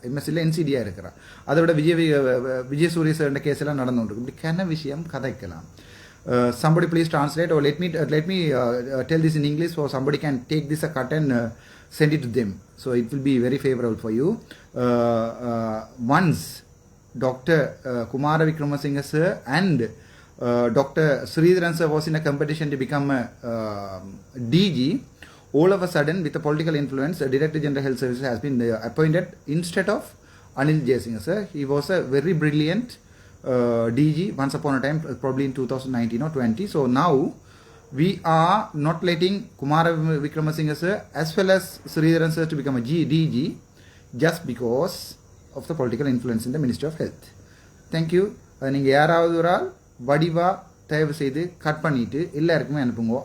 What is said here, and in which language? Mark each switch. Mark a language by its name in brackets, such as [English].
[Tamil] எம்எஸ்சியில் என்சிடியாக இருக்கிறா. அதை விட விஜய் சூரிய சார் கேஸ் எல்லாம் நடந்துருக்கு. இப்படி கன விஷயம் கதைக்கலாம். [English] Somebody please translate or let me tell this in English so somebody can take this a cut and send it to them. So it will be very favorable for you. Once Dr. Kumara Wickramasinghe sir and Dr. Sridharan sir was in a competition to become a DG. All of a sudden, with a political influence, Director General Health Services has been appointed instead of Anil Jayasinghe sir. He was a very brilliant DG once upon a time, probably in 2019 or 20. So now we are not letting Kumara Wickramasinghe sir as well as Sridharan sir to become a DG just because of the political influence in the Ministry of Health. Thank you. [Tamil] நீங்கள் யாராவது ஒரு ஆள் வடிவா தயவு செய்து cut பண்ணிட்டு எல்லாருக்குமே அனுப்புங்க.